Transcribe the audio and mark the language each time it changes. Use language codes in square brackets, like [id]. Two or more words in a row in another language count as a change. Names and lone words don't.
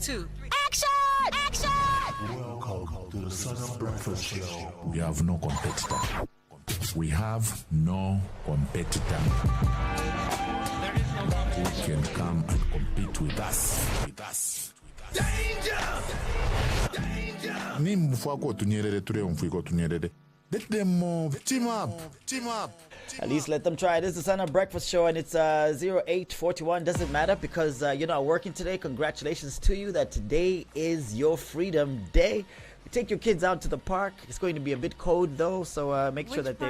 [en] Action! Action! Welcome to the Sun Breakfast Show. We have no competitor. We have no competitor who can come and compete with us. Danger! Ni mfuako tunyerere ture mfuiko tunyerere. Let them move. Team up. At least let them try. This is the Sun Up Breakfast Show, and it's 0841. Doesn't matter because you're not working today. Congratulations to you that today is your Freedom Day. Take your kids out to the park. It's going to be a bit cold though, so make sure that they.